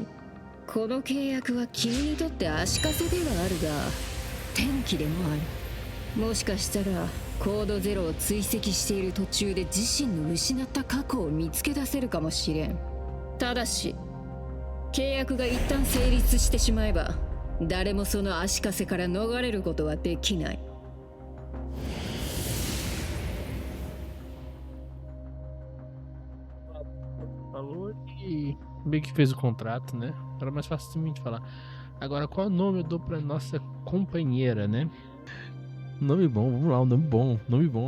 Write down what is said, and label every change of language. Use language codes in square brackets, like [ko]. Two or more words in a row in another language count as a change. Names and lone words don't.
[ja] この契約は君にとって足かせではあるが転機でもある。もしかしたらコード0を追跡している途中で自身の失った過去を見つけ出せるかもしれん。ただし契約が一旦成立してしまえば誰もその足かせから逃れることはできない。 [pt] Falou e meio que fez o contrato, né? Era mais fácil de falar. Agora, qual nome eu dou pra nossa companheira, né? Nome bom, vamos lá, um nome bom.